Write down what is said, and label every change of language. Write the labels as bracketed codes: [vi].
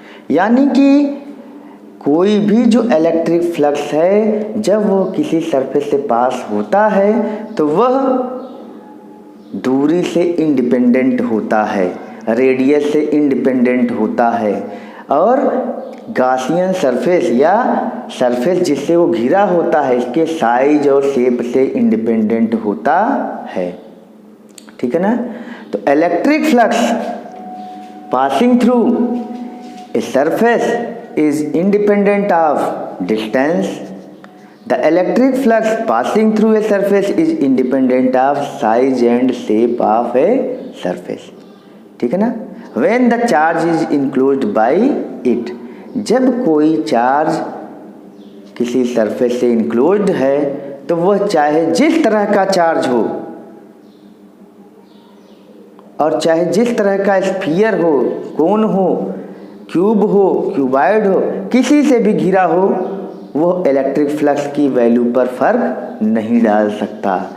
[hi] यानी कि कोई भी जो इलेक्ट्रिक फ्लक्स है जब वो किसी सरफेस से पास होता है तो वह दूरी से इंडिपेंडेंट होता है, रेडियस से इंडिपेंडेंट होता है, और गॉसियन सरफेस या सरफेस जिससे वो घिरा होता है इसके साइज और शेप से इंडिपेंडेंट होता है। ठीक है ना। [en] तो electric flux passing through a surface is independent of distance. The electric flux passing through a surface is independent of size and shape of a surface. [hi] ठीक है ना। [en] When the charge is enclosed by it, [hi] जब कोई charge किसी surface से enclosed है तो वह चाहे जिस तरह का चार्ज हो और चाहे जिस तरह का स्फीयर हो, कोन हो, क्यूब हो, क्यूबाइड हो, किसी से भी घिरा हो, वो इलेक्ट्रिक फ्लक्स की वैल्यू पर फर्क नहीं डाल सकता।